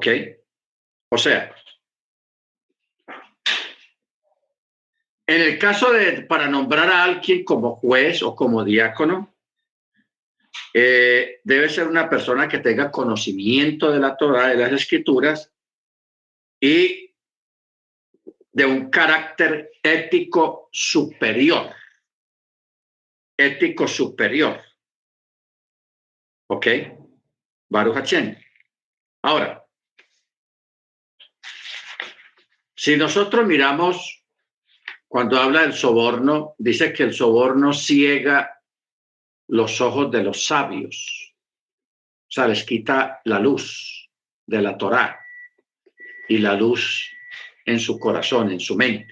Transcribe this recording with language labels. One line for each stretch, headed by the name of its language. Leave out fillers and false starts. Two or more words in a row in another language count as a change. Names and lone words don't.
Spanish: O sea, en el caso para nombrar a alguien como juez o como diácono, debe ser una persona que tenga conocimiento de la Torá, de las Escrituras y de un carácter ético superior. Ético superior. ¿Ok?
Hebrew: ברוך השם.
Spanish: Ahora, si nosotros miramos, cuando habla del soborno, dice que el soborno ciega los ojos de los sabios. O sea, les quita la luz de la Torá y la luz en su corazón, en su mente.